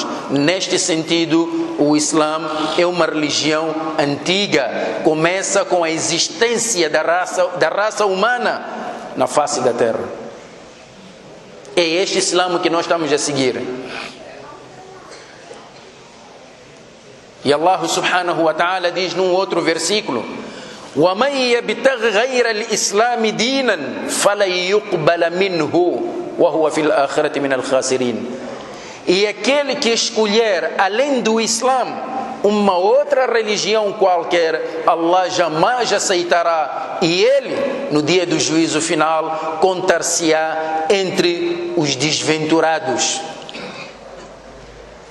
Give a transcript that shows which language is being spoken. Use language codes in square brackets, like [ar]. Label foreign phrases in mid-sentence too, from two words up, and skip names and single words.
[pt] Neste sentido, o Islã é uma religião antiga, começa com a existência da raça humana na face da terra. É este Islã que nós estamos a seguir. E [ar] الله سبحانه وتعالى [pt] diz num outro versículo: [ar] وَمَنْ يَبْتَغْ غَيْرَ الْإِسْلَامِ دِينًا فَلَنْ يُقْبَلَ مِنْهُ وَهُوَ فِي الْآخِرَةِ مِنَ الْخَاسِرِينَ. [pt] E aquele que escolher, além do Islã, uma outra religião qualquer, Allah jamais aceitará, e ele, no dia do juízo final, contar-se-á entre os desventurados.